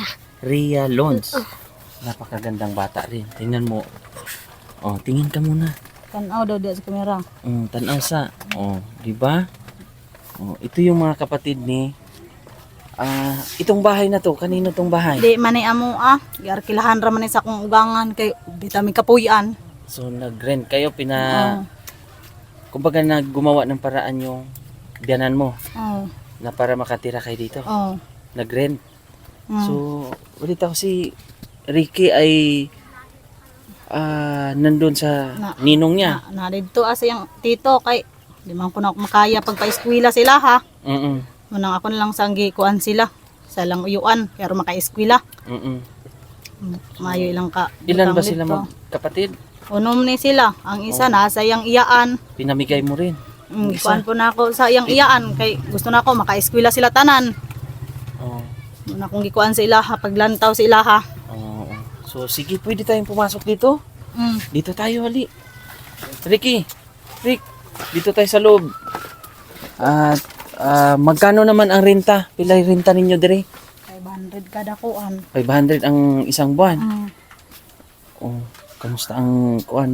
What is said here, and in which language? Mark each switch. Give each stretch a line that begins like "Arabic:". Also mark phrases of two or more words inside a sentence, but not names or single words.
Filipino: Rhea Lons. Napakagandang bata rin. Tingnan mo. Tingin ka muna.
Cebuano: Tanaw daw diya sa kamera. Tanaw sa. Di ba?
Filipino: Ito yung mga kapatid ni itong bahay na to. Kanino tong bahay?
Cebuano: Di mani amo Giarkilahan ra man sa akong ugangan kay bitami kapuyan.
Filipino: So nag-rent kayo kumbaga gumawa ng paraan yung biyanan mo na para makatira kayo dito. Nag-rent. So ulit ako si Ricky ay nandun sa ninong niya.
Cebuano: Na dito sa yang tito kay di man ko na makaya pagpa-eskwela sila ha. Munang ako na lang sanggi kuan sila. Sa lang uyuan pero maka-eskwela. Mayo ilang ka.
Filipino: Ilan ba butang sila dito. magkapatid?
Cebuano: Unom ni sila. Ang isa nasa yang iyaan.
Filipino: Pinamigay mo rin.
Cebuano: Kuan po na ako sa yang iyaan kay gusto na ako maka-eskwela sila tanan. Muna kong gikuan sa ilaha paglantaw sa ilaha.
Filipino: So sige, pwede tayong pumasok dito. Dito tayo, hali. Ricky, Rick, dito tayo sa loob. At magkano naman ang renta?
Cebuano: Pilay renta ninyo dire? 500 kada kuan.
Filipino: 500 ang isang buwan. Kamusta ang kuan?